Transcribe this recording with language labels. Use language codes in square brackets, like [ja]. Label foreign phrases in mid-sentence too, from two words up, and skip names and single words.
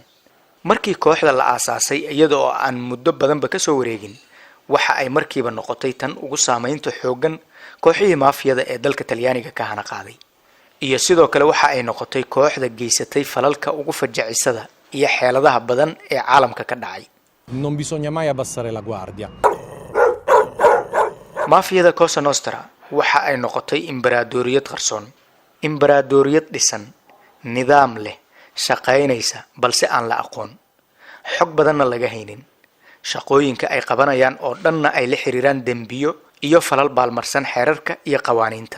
[so] markii kooxda la aasaasay iyada oo aan muddo badanba ka soo wareegin, waxa ay markiiba noqotay tan ugu saameynta xoogan kooxihii maafiyada ee dalka Talyaaniga ka hana qaaday. iyo sidoo kale waxa ay noqotay kooxda geysatay falalka ugu fajacisada iyo xeeladaha badan ee caalamka ka dhacay. [it] Non bisogna mai abbassare la guardia. [so] maafiyada Cosa Nostra waxa ay noqotay imbaradoriyad qarsoon, imbaradoriyad dhisan, nidaam leh, shaqaynaysa balse aan la aqoon, xog badanna laga haynin. shaqooyinka ay qabanayaan oo dhanna ay la xiriiraan dembiyo iyo falal baalmarsan xeerarka iyo qawaaniinta.